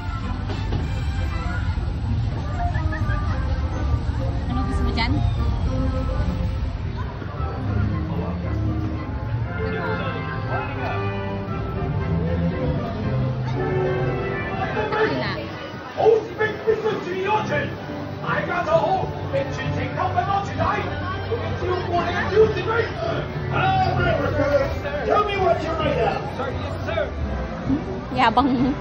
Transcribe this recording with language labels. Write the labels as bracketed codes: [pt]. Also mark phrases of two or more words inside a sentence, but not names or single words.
[tl] Ano gusto mo dyan? Wala. [yue] 好士兵必須注意安全，大家走好，並全程扣緊安全帶，仲要照顧你嘅小士兵。 [en] Tell me what you're made of. Sir, yes, sir. [tl] Yabang mo.